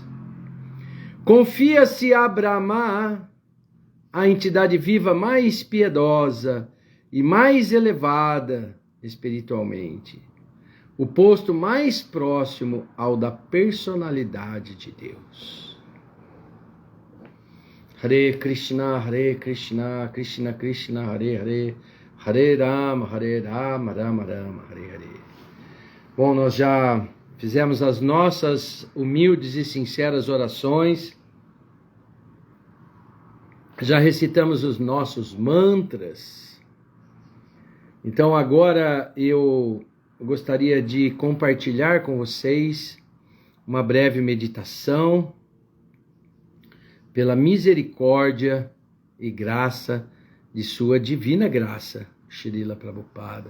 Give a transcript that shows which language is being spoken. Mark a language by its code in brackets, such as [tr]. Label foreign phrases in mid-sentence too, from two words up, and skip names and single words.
[pt] Confia-se a Brahma, a entidade viva mais piedosa e mais elevada espiritualmente, o posto mais próximo ao da personalidade de Deus. [sa] हरे कृष्ण, कृष्ण कृष्ण, हरे हरे, हरे राम, राम राम, हरे हरे. [pt] Bom, nós já fizemos as nossas humildes e sinceras orações, já recitamos os nossos mantras. Então agora eu gostaria de compartilhar com vocês uma breve meditação pela misericórdia e graça de sua divina graça, Srila Prabhupada.